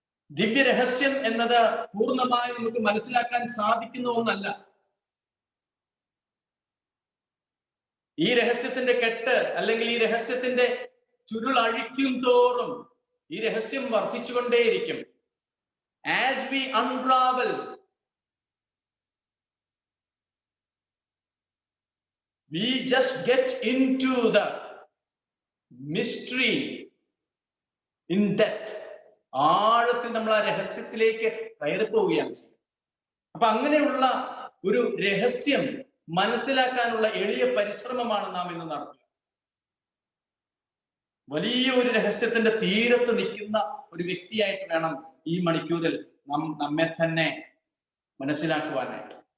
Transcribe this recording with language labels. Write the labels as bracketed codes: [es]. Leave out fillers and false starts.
[ml] ദിവ്യ രഹസ്യം എന്നത് പൂർണ്ണമായി നമുക്ക് മനസ്സിലാക്കാൻ സാധിക്കുന്ന ഒന്നല്ല. ഈ രഹസ്യത്തിന്റെ കെട്ട് അല്ലെങ്കിൽ ഈ രഹസ്യത്തിന്റെ ചുരുൾ അഴിക്കും തോറും ഈ രഹസ്യം വർദ്ധിച്ചുകൊണ്ടേയിരിക്കും. [en] As we unravel, we just get into the mystery in depth. [ml] ആഴത്തിൽ നമ്മൾ ആ രഹസ്യത്തിലേക്ക് കയറിപ്പോവുകയാണ് ചെയ്യുന്നത്. അപ്പൊ അങ്ങനെയുള്ള ഒരു രഹസ്യം മനസ്സിലാക്കാനുള്ള എളിയ പരിശ്രമമാണ് നാം ഇന്ന് നടത്തുക. വലിയ ഒരു രഹസ്യത്തിന്റെ തീരത്ത് നിൽക്കുന്ന ഒരു വ്യക്തിയായിട്ട് വേണം ഈ മണിക്കൂറിൽ നമ്മെ തന്നെ മനസ്സിലാക്കുവാനായിട്ട്.